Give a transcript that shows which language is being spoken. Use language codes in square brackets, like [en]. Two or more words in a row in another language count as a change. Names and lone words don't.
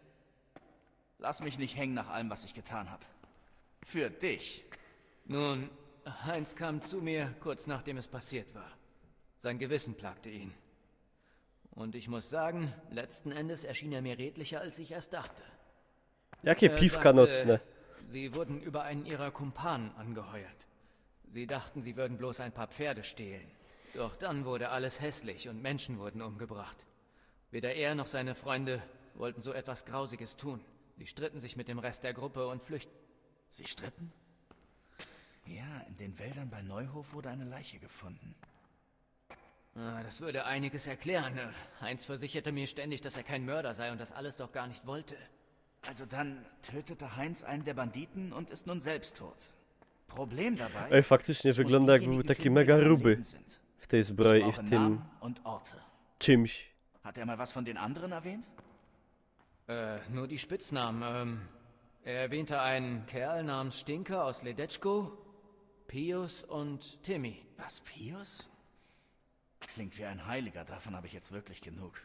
[de] Lass mich nicht hängen nach allem, was ich getan habe. Für dich. Nun, Heinz kam zu mir, kurz nachdem es passiert war. Sein Gewissen plagte ihn. Und ich muss sagen, letzten Endes erschien er mir redlicher, als ich erst dachte. [pl] Jakie piwka nocne? [de] Sie wurden über einen ihrer Kumpanen angeheuert. Sie dachten, sie würden bloß ein paar Pferde stehlen. Doch dann wurde alles hässlich und Menschen wurden umgebracht. Weder er noch seine Freunde wollten so etwas Grausiges tun. Sie stritten sich mit dem Rest der Gruppe und flüchteten. Sie stritten? Ja, in den Wäldern bei Neuhof wurde eine Leiche gefunden. Das würde einiges erklären. Heinz versicherte mir ständig, dass er kein Mörder sei und das alles doch gar nicht wollte. Also dann tötete Heinz einen der Banditen und ist nun selbst tot. Problem dabei... [pl] Ej, faktycznie wygląda, jakby był taki mega ruby w tej zbroi i w tym czymś. [de] Hat er mal was von den anderen erwähnt? Nur die Spitznamen. Er erwähnte einen Kerl namens Stinker aus Ledetschko, Pius und Timmy. Was, Pius? Klingt wie ein Heiliger, davon habe ich jetzt wirklich genug.